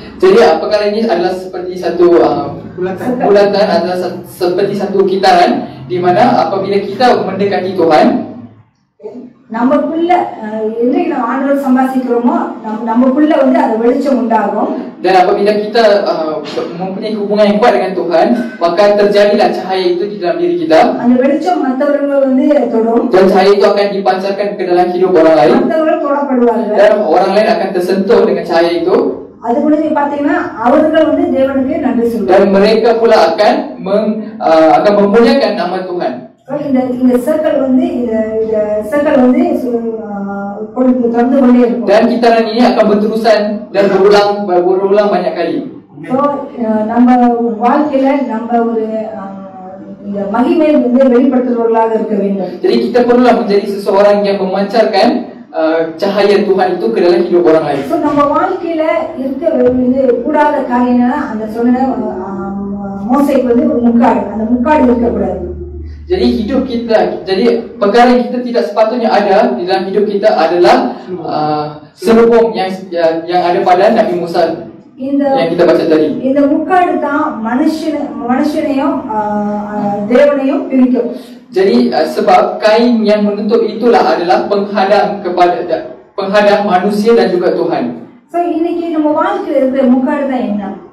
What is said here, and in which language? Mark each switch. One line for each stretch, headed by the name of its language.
Malay: Jadi apakah ini adalah seperti satu bulatan, adalah seperti satu kitaran di mana apabila kita mendekati Tuhan,
Tamil: நமக்குள்ள என்னைக்கு நம்ம ஆண்டவர் சம்பாதிக்கிறோமோ நமக்குள்ள வந்து அது வெளிச்சம் உண்டாகும்.
Malay: Dan apabila kita mempunyai hubungan yang kuat dengan Tuhan, maka terjadilah cahaya itu di dalam diri kita.
Tamil: அந்த வெளிச்சம் மற்றவர்கள் வந்து தொடும்.
Malay: Dan cahaya itu akan dipancarkan ke dalam hidup orang lain.
Tamil: மற்றவர்கள் தொடப்படுவார்கள்.
Malay: Dan orang lain akan tersentuh dengan cahaya itu.
Tamil: அது முடிஞ்சு பாத்தீங்கன்னா அவர்கள் வந்து தேவனுக்கு நன்றி சொல்லுவார்கள்.
Malay: Dan mereka pula akan memuliakan nama Tuhan.
Tamil: இந்த சர்க்கிள் வந்து இந்த சர்க்கிள் வந்து தொடர்ந்து கொண்டே இருக்கும்.
Malay: Dan kitaran ini akan berterusan dan berulang banyak kali.
Tamil: So நம்ம வாழ்க்கையில நம்ம ஒரு இந்த மகிமை வந்து வெளிப்படுத்துறவர்களாக இருக்க வேண்டும்.
Malay: Jadi kita perlulah menjadi seseorang yang memancarkan cahaya Tuhan itu ke dalam hidup orang lain.
Tamil: So நம்ம வாழ்க்கையில இருக்க கூடாத காரியம்னா அந்த சொன்ன மோசேக்கு வந்து ஒரு முக்காடு, அந்த முக்காடு இருக்கக்கூடாது.
Malay: Jadi hidup kita, jadi perkara yang kita tidak sepatutnya ada di dalam hidup kita adalah serubung yang ada pada Nabi Musa yang kita baca tadi.
Tamil: இந்த முக்காடு தான் மனுஷனையும் தேவனையும் பிரிக்கும்.
Malay: Jadi sebab kain yang menutup itulah adalah penghadang manusia dan juga Tuhan.
Tamil: So இன்னைக்கு நம்ம வாழ்க்கையில இருக்கிற முக்காடு தான் என்ன?